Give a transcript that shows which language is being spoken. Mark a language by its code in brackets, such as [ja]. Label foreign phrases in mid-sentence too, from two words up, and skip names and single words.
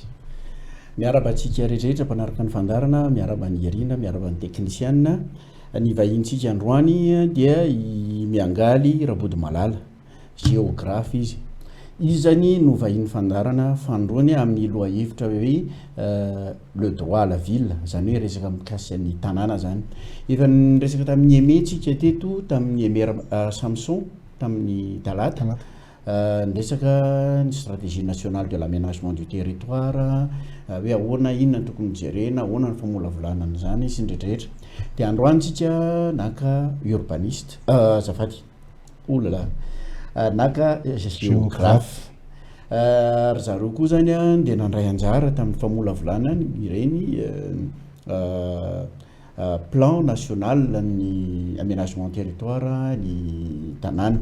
[mg] Miarabantsika rehetrarehetra mpanaraka ny fandarana, miaraban'ny Irina, miaraban'ny teknisiana. Ny vahintsika androany dia miangaly Rabody Malala, géographe izy. Izy zany no vahin'ny fandarana fandroany amin'ny lohahevitra hoe [fr] le droit à la ville, [mg] zany hoe resaka mikasika ny tanàna zany. Efa niresaka tamin'ny ementsika teto tamin'ny Emera Samson tamin'ny talata. Resaka ny [fr] stratégie nationale de l'aménagement du territoire [mg] hoe ahoana inona tokony jerena, ahoana ny famolavolana zany sy ndrehetrarehetra. Dia androantsika naka urbaniste zafady olala naka géographe ry zareo koa zany dia nandray anjara tamin'ny famolavolana ireny [fr] plan national [mg] ny [fr] aménagement territoire [mg] ny tanàna.